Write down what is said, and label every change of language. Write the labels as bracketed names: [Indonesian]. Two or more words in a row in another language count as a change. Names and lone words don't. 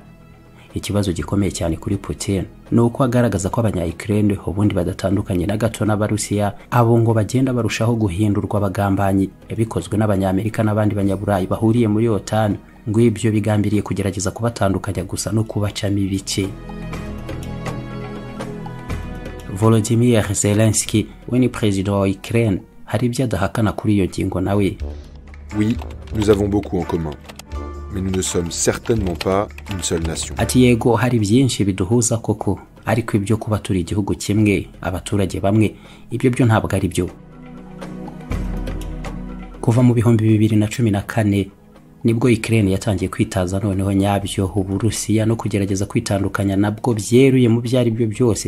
[Kinyarwanda] Ikibazo gikomeye cyane kuri Putin ni uko agaragaza ko abanya-Ukraine ubundi badatandukanye na gato n'Abarusiya, abo ngo bagenda barushaho guhindurwa abagambanyi bikozwe n'Abanyamerika n'abandi Banyaburayi bahuriye muri OTAN, ngo ibyo bigambiriye kugerageza kubatandukanya gusa no kubacamo ibice. Volodymyr Zelensky we ni president wa Ukraine, hari ibyo adahakana kuri iyo ngingo nawe. [French] Oui, nous avons beaucoup en commun, mais nous ne sommes certainement pas une seule nation. [Kinyarwanda] Ati yego hari byinshi biduhuza koko, ariko ibyo kuba turi igihugu kimwe, abaturage bamwe, ibyo byo ntabwo ari byo. Kuva mu 2014 nibwo Ukraine yatangiye kwitaza noneho nyabyo Uburusiya no kugerageza kwitandukanya nabwo byeruye mu byari byo byose.